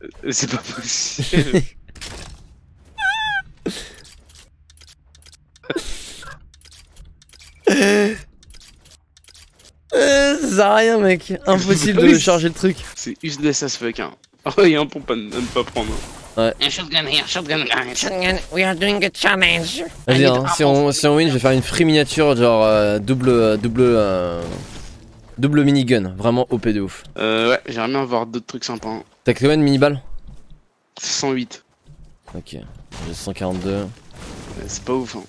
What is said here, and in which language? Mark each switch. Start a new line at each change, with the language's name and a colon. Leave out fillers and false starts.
French: C'est pas possible. Ça sert à rien mec, impossible de charger le truc. C'est
English: useless as fuck
French: hein. Oh y'a un pompe à ne pas prendre.
English: A shotgun here, shotgun, guys. Shotgun, we are doing a challenge.
French: Vas-y hein, si on win je vais faire une free miniature genre double minigun, vraiment OP de ouf. Ouais, j'aimerais bien avoir d'autres trucs sympas. Hein. T'as combien de mini-balles? 108. Ok, j'ai 142. C'est pas ouf. Hein.